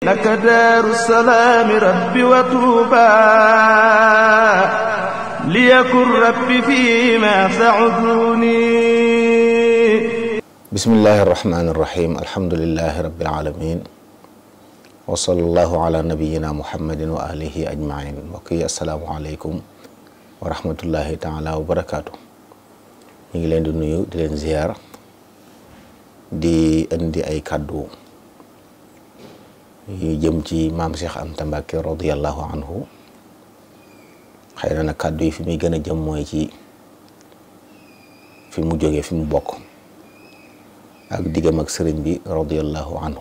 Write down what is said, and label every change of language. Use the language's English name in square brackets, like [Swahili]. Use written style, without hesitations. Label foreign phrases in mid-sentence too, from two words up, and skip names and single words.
[Arabic] لك دار السلام رب وطوبى ليكن رب فيما سعدوني. بسم الله الرحمن الرحيم الحمد لله رب العالمين وصلى الله على نبينا محمد وآله أجمعين. وكي السلام عليكم ورحمة الله تعالى وبركاته. [Wolof] ñu ngi leen di nuyu di leen ziar di indi ay kàddu yu jëm ci maam Cheikh Anta Mbacke [Arabic] رضي الله عنه. [Wolof] xëy na nag kàddu yi fi muy gën a jëm mooy ci fi mu jógee fi mu bokk ak diggam ak sëriñ bi [Arabic] رضي الله عنه.